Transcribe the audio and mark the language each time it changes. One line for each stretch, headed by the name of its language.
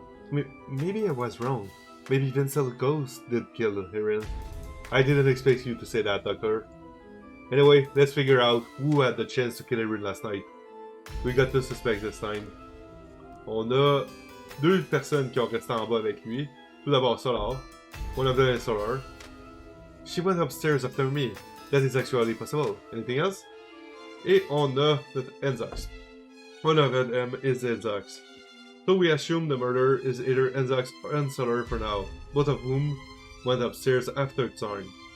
English: Maybe I was wrong. Maybe Vincent Ghost did kill Aaron. I didn't expect you to say that, Doctor. Anyway, let's figure out who had the chance to kill Aaron last night. We got the suspect this time.
French: On a deux personnes qui ont resté en bas avec lui. Tout d'abord
English: Solar. One of them is Solar. She went upstairs after me. That is actually possible. Anything else?
French: Et on a
English: Enzax. One of them is Enzax. So we assume the murderer is either Enzax or Solar for now, both of whom went upstairs after time.